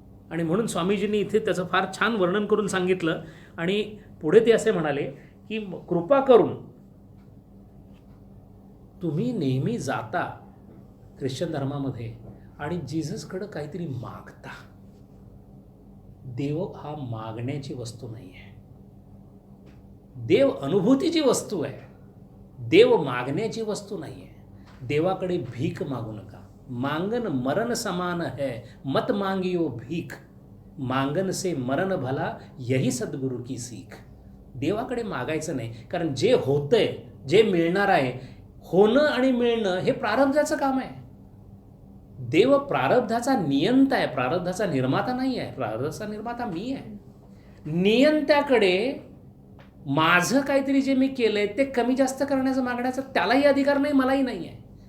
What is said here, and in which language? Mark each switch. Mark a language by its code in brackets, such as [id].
[mr] आणि म्हणून स्वामीजींनी इथे त्याचं फार छान वर्णन करून सांगितलं. आणि पुढे ते असे म्हणाले की कृपा करून तुम्ही नेहमी जाता ख्रिश्चन धर्मामध्ये आणि जीससकडं काहीतरी मागता. देव हा मागण्याची वस्तू नाही आहे, देव अनुभूतीची वस्तू आहे. देव मागण्याची वस्तू नाही आहे. देवाकडे भीक मागू नका. [hi] मांगन मरण समान है, मत मांगियो भीक, मांगन से मरण भला, यही सद्गुरु की सीख. [mr] देवाकडे मागायचं नाही, कारण जे होतंय, जे मिळणार आहे, होणं आणि मिळणं हे प्रारब्धाचं काम आहे. देव प्रारब्धाचा नियंता आहे, प्रारब्धाचा निर्माता नाही आहे. प्रारब्धाचा निर्माता मी आहे. नियंत्याकडे माझं काहीतरी जे मी केलंय ते कमी जास्त करण्याचं, मागण्याचा त्यालाही अधिकार नाही, मलाही नाही आहे.